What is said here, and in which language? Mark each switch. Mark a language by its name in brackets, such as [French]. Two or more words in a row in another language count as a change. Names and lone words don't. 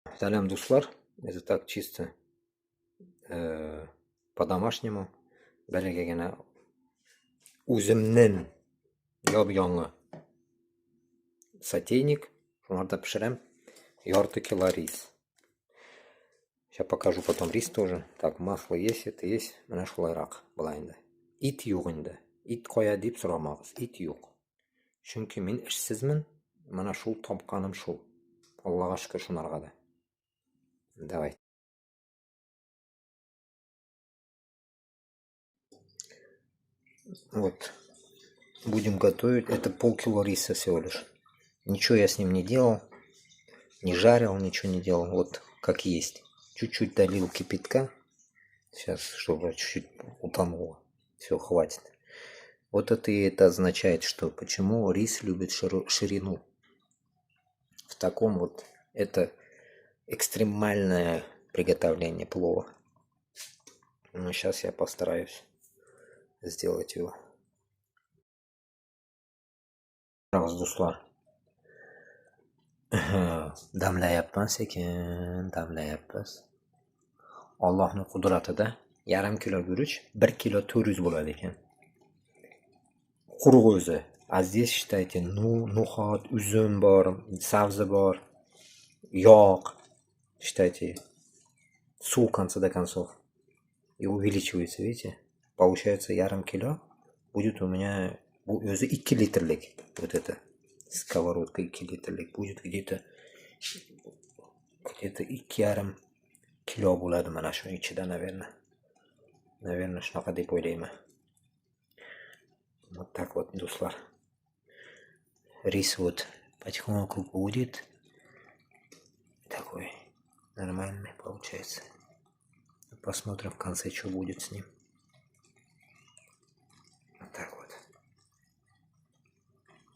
[Tatar] Салям, дуслар. [Russian] Это так чисто по-домашнему. [Tatar] Бәлегегенә үземнең яп-яңы сотейник. Шунда пешерәм. Ярты кило рис. [Russian] Сейчас покажу потом рис тоже. Так, масло есть, это есть. [Tatar] Менә шулайрак була инде. Ит юк инде. Ит кая дип сорамагыз. Ит юк. Чөнки мин эшсезмен. Менә шул тапканым шул. Аллага шөкер шунарга да. [Russian] Давай. Вот. Будем готовить. Это полкило риса всего лишь. Ничего я с ним не делал. Не жарил, ничего не делал. Вот как есть. Чуть-чуть долил кипятка. Сейчас, чтобы чуть-чуть утонуло. Все, хватит. Вот это означает, что почему рис любит ширину. В таком вот это экстремальное приготовление плова. Но сейчас я постараюсь сделать его. [Tatar] Дуслар. [Uzbek] Damlayapmiz sekin, damlayapmiz. Allohning qudratida yarim kilo guruch 1 kilo 400 bo'ladi ekan. Quruq o'zi. [Russian] А здесь, считайте, [Uzbek] no'xat, uzum bor, sabzi bor, yog', [Russian] считайте, суv в конце концов. И увеличивается, видите? [Uzbek] Получается yarim kilo. [Russian] Будет у меня [Uzbek] o'zi 2 litrlik. [Russian] Вот это сковородка [Uzbek] 2 litrlik. [Russian] Будет где-то [Uzbek] 2,5 kilo bo'ladi mana shu ichida, наверное, shunaqa deb o'ylayman. [Russian] Вот так вот, дуслар. Рис вот потихоньку будет. Такой нормальный получается. Посмотрим в конце, что будет с ним. Вот так вот.